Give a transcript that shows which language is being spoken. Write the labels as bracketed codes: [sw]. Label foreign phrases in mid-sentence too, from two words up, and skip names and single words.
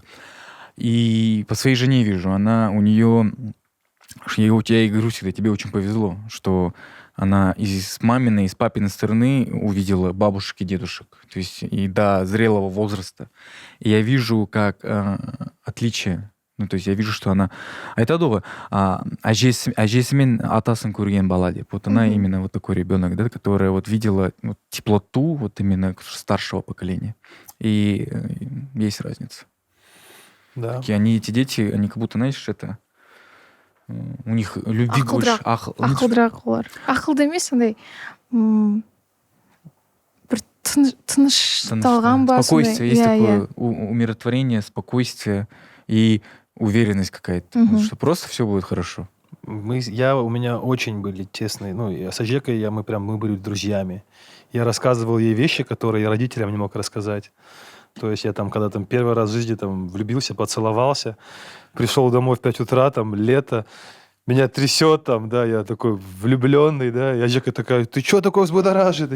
[ru] И по своей жене вижу, я и говорю всегда, тебе очень повезло, что она из маминой, из папиной стороны увидела бабушек и дедушек, то есть и до зрелого возраста. И я вижу как отличие, ну, то есть я вижу, что она [kk] айтады әжесі мен атасын көрген бала деп. [ru] Вот она именно вот такой ребенок, да, которая вот видела вот теплоту вот именно старшего поколения. И есть разница. да. Эти дети, они как будто, знаешь, у них любви больше. [kk] Ақылдырақ олар. Ақылды емес, андай бір тынышталған ба. [ru] Спокойствие, есть такое умиротворение, спокойствие и уверенность какая-то, что просто все будет хорошо. У меня очень были тесные, ну, с Ажекой мы были друзьями. Я рассказывал ей вещи, которые я родителям не мог рассказать. То есть я когда первый раз в жизни влюбился, поцеловался, пришел домой в 5 утра, лето, меня трясет да, я такой влюбленный, да, и Ажека такая, ты что такой взбудораженный?